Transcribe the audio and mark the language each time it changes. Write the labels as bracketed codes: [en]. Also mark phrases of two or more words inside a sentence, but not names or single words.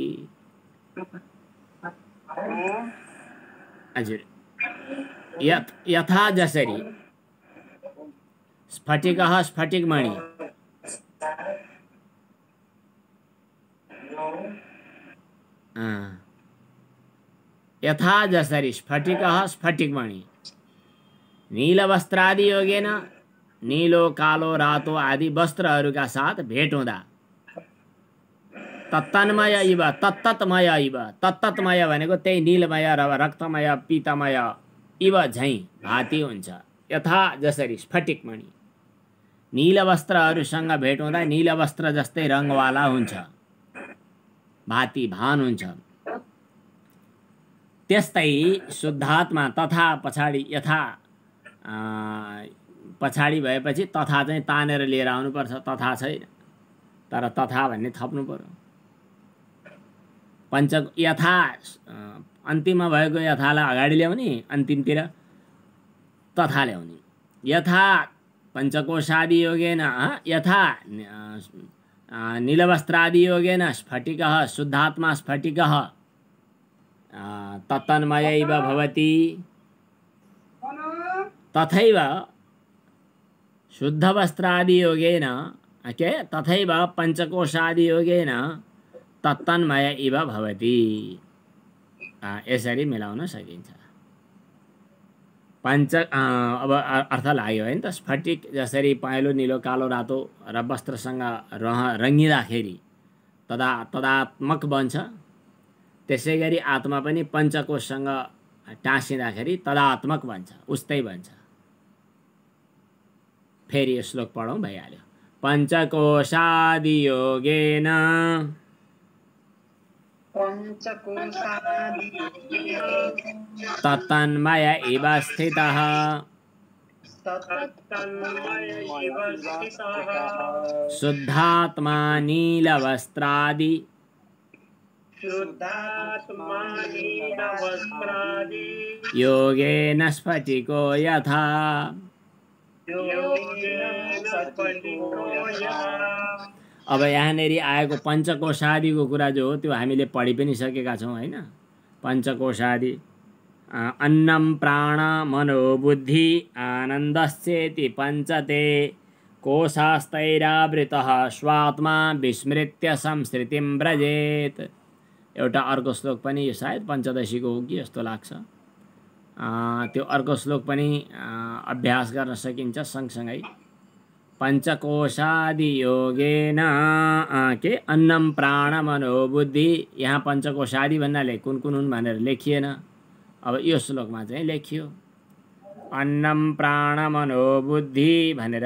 [sa] हजुर, यथा जसरी स्फटिकः स्फटिकमणि, यथा जसरी स्फटिकः स्फटिकमणि नीलवस्त्रादि योगेन, [ne] नीलो कालो रातो आदि वस्त्रहरूका साथ भेट हुँदा [sa] तत्तन्मय इव तत्ततमय इव, [ne] तत्ततमय भनेको त्यही नीलमय र रक्तमय पीतमय इव झैँ भाती हुन्छ। यथा जसरी स्फटिकमणि, नील वस्त्रहरूसँग भेट हुँदा नील वस्त्र जस्तै रङवाला हुन्छ, भाती भान हुन्छ। त्यस्तै शुद्धात्मा तथा पछाडि यथा पछाडि भएपछि तथा चाहिँ तानेर लिएर आउनुपर्छ, तथा छैन तर तथा भन्ने थप्नु पर्यो। पंच यथा अन्तिममा भएको यथालाई अगाडि ल्याउने, अन्तिमतिर तथा ल्याउने। [sa] यथा पञ्चकोशादि योगेन यथा नीलवस्त्रादि योगेन स्फटिकः शुद्धात्मा स्फटिकः तत्तन्मयैव भवति, तथैव शुद्धवस्त्रादि योगेन तथैव पञ्चकोशादि योगेन तत्तन्मय इव भवति। [ne] यसरी मिलाउन सकिन्छ। अब अर्थ लाग्यो हैन त। स्फटिक जसरी पहेँलो नीलो कालो रातो र वस्त्रसँग रङ्गिँदाखेरि तदात्मक बन्छ, त्यसै गरी आत्मा पनि पञ्चकोशसँग टाँसिँदाखेरि तदात्मक बन्छ, उस्तै बन्छ। फेरि यो श्लोक पढौँ, भइहाल्यो। [sa] पञ्चकोशादि योगेन तत्तन्मय इव स्थितः शुद्धात्मा नीलवस्त्रादि योगेन स्फटिको यथा। [ne] अब यहाँनेरि आएको पञ्चकोशादिको कुरा जो हो त्यो हामीले पढि पनि सकेका छौँ हैन। [sa] पञ्चकोशादि अन्नम प्राण मनो बुद्धि आनन्दश्चेति पञ्चते कोशास्तैरावृतः स्वात्मा विस्मृत्य संस्कृतिं व्रजेत। [ne] एउटा अर्को श्लोक पनि यो सायद पञ्चदशीको हो कि जस्तो लाग्छ। त्यो अर्को श्लोक पनि अभ्यास गर्न सकिन्छ सँगसँगै। [sa] पञ्चकोशादि योगेन के अन्नम प्राण मनो बुद्धि, [ne] यहाँ पञ्चकोशादि भन्नाले कुन कुन हुन् भनेर लेखिएन। अब यो श्लोकमा चाहिँ लेखियो [sa] अन्नम प्राण मनो बुद्धि [ne] भनेर।